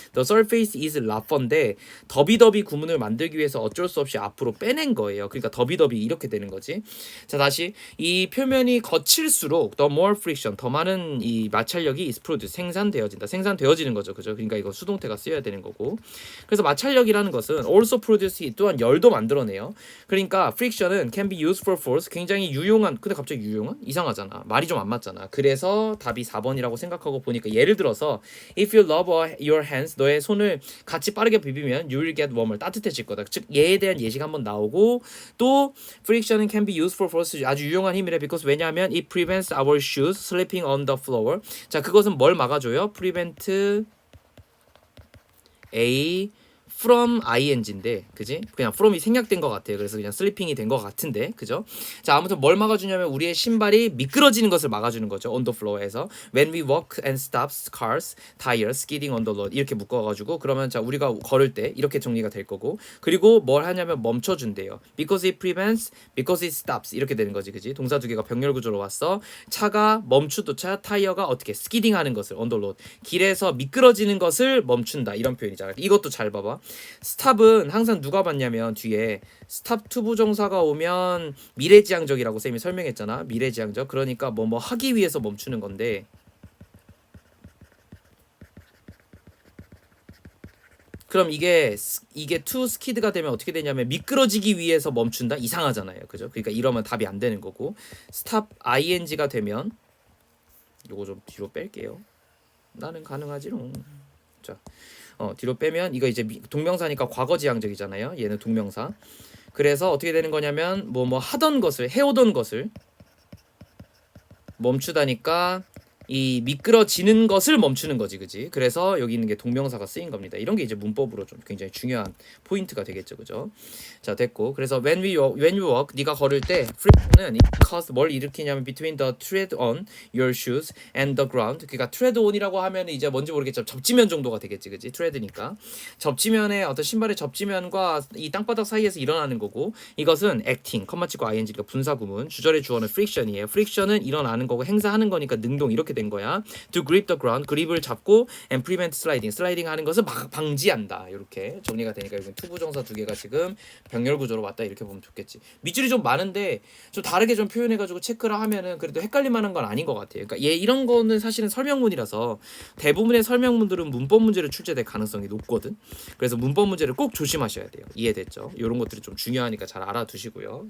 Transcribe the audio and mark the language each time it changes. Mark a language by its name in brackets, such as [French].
[English] the surface is rougher [Korean] 인데 더비더비 구문을 만들기 위해서 어쩔 수 없이 앞으로 빼낸 거예요. 그러니까 더비더비 이렇게 되는 거지. 자, 다시 이 표면이 거칠수록 [English] the more friction [Korean] 더 많은 이 마찰력이 [English] is produced [Korean] 생산되어지는 거죠. 그죠? 그러니까 이거 수동태가 쓰여야 되는 거고. 그래서 마찰력이라는 것은 [English] also produce [Korean] 또한 열도 만들어내요. 그러니까 friction은 [English] can be used for force [Korean] 굉장히 유용한. 근데 갑자기 유용한? 이상하잖아. 말이 좀 안 맞잖아. 그래서 답이 4번이라고 생각하고 보니까 예를 들어서 [English] if you rub your hands [Korean] 너의 손을 같이 빠르게 비비면 [English] you will get warmer [Korean] 따뜻해질 거다. 즉 얘에 대한 예시가 한번 나오고 또 friction은 [English] can be used for force [Korean] 아주 유용한 힘이래. [English] because [Korean] 왜냐하면 [English] it prevents our shoes slipping on the floor. [Korean] 자, 그것은 뭘 막아줘요? [English] prevent a from ing인데 그지? [Korean] 그냥 from이 생략된 것 같아요. 그래서 그냥 슬리핑이 된 것 같은데 그죠? 자, 아무튼 뭘 막아주냐면 우리의 신발이 미끄러지는 것을 막아주는 거죠. on the floor에서 [English] when we walk and stops cars, tires, skidding on the road [Korean] 이렇게 묶어가지고 그러면 자 우리가 걸을 때 이렇게 정리가 될 거고 그리고 뭘 하냐면 멈춰준대요. [English] because it prevents, because it stops [Korean] 이렇게 되는 거지 그지? 동사 두 개가 병렬 구조로 왔어. 차가 멈추도차 타이어가 어떻게 스키딩하는 것을 on the road 길에서 미끄러지는 것을 멈춘다 이런 표현이잖아. 이것도 잘 봐봐. 스탑은 항상 누가 받냐면 뒤에 스탑 투 부정사가 오면 미래지향적이라고 쌤이 설명했잖아. 미래지향적. 그러니까 뭐 하기 위해서 멈추는 건데 그럼 이게 to skid가 되면 어떻게 되냐면 미끄러지기 위해서 멈춘다. 이상하잖아요. 그죠? 그러니까 이러면 답이 안 되는 거고 stop ing가 되면 요거 좀 뒤로 뺄게요. 나는 가능하지롱. 자. 뒤로 빼면 이거 이제 동명사니까 과거지향적이잖아요. 얘는 동명사. 그래서 어떻게 되는 거냐면 하던 것을 해오던 것을 멈추다니까 이 미끄러지는 것을 멈추는 거지, 그지? 그래서 여기 있는 게 동명사가 쓰인 겁니다. 이런 게 이제 문법으로 좀 굉장히 중요한 포인트가 되겠죠, 그죠? 자, 됐고. [English] 그래서 when you walk, [Korean] 네가 걸을 때 [English] friction은 cause [Korean] 뭘 일으키냐면 [English] between the tread on your shoes and the ground. [Korean] 그러니까 tread on이라고 하면 이제 뭔지 모르겠지만 접지면 정도가 되겠지, 그지? tread니까 접지면에 어떤 신발의 접지면과 이 땅바닥 사이에서 일어나는 거고, 이것은 acting, 컴마 치고 ing가 분사 구문, 주절의 주어는 friction이에요. friction은 일어나는 거고 행사하는 거니까 능동 이렇게 된 거야. [English] To grip the ground, [Korean] 그립을 잡고 [English] and prevent sliding, [Korean] 슬라이딩 하는 것을 방지한다. 이렇게 정리가 되니까 여기 투부정사 두 개가 지금 병렬 구조로 왔다 이렇게 보면 좋겠지. 밑줄이 좀 많은데 좀 다르게 좀 표현해가지고 체크를 하면은 그래도 헷갈릴 만한 건 아닌 것 같아요. 그러니까 얘 이런 거는 사실은 설명문이라서 대부분의 설명문들은 문법 문제로 출제될 가능성이 높거든. 그래서 문법 문제를 꼭 조심하셔야 돼요. 이해됐죠? 이런 것들이 좀 중요하니까 잘 알아두시고요.